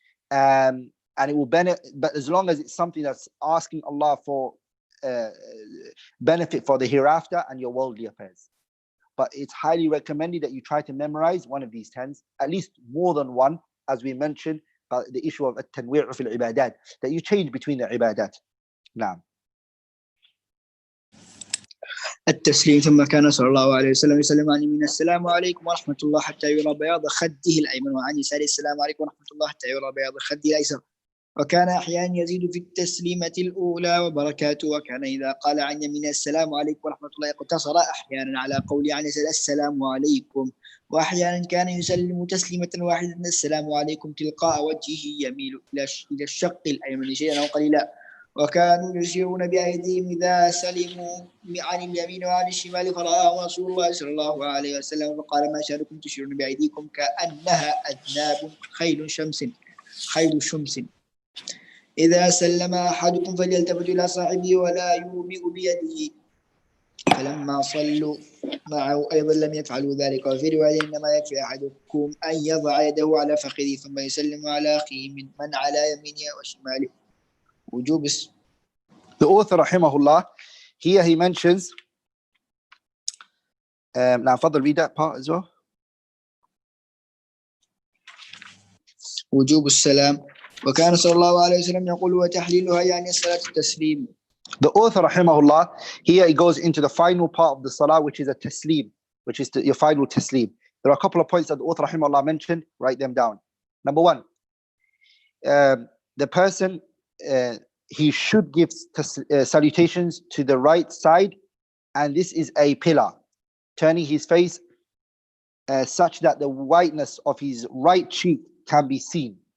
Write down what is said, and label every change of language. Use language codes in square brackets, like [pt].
[en] And it will benefit, but as long as it's something that's asking Allah for benefit for the hereafter and your worldly affairs. But it's highly recommended that you try to memorize one of these 10s, at least more than one, as we mentioned, about the issue of [ar] at-tanwi' fil ibadat, [en] that you change between the ibadat. Naam. [ar] التسليم. ثم كان صلى الله عليه وسلم يسلم عن يمين السلام عليكم ورحمة الله حتى يرى بياض خده الأيمن، وعن يساره السلام عليكم ورحمة الله حتى يرى بياض خده الأيسر. وكان أحيانا يزيد في التسليمة الأولى وبركاته. وكان إذا قال عن يمين السلام عليكم ورحمة الله اقتصر أحيانا على قول عن يسار السلام عليكم، وأحيانا كان يسلم تسليمة واحدة السلام عليكم تلقاء وجهه يميل إلى الشق الأيمن شيئا أو قليلا. وكانوا يشيرون بأيديهم إذا سلموا عن اليمين وعن الشمال، فرآه رسول الله صلى الله عليه وسلم فقال ما شأنكم تشيرون بأيديكم كأنها أذناب خيل شمس. إذا سلم أحدكم فليلتفت إلى صاحبه ولا يومئ بيده. فلما صلوا معه أيضا لم يفعلوا ذلك. وفي رواية إنما يكفي أحدكم أن يضع يده على فخذه ثم يسلم على أخيه من على يمينه وشماله. وجوب. [en] The author, rahimahullah, here he mentions, now further read that part as well. [ar] وجوب السلام. وكان صلى الله عليه وسلم يقول وتحليلها يعني صلاة التسليم. [en] The author, rahimahullah, here he goes into the final part of the salah, which is a taslim, which is your final taslim. There are a couple of points that the author, rahimahullah, mentioned. Write them down. Number one, the person, he should give salutations to the right side, and this is a pillar, turning his face such that the whiteness of his right cheek can be seen.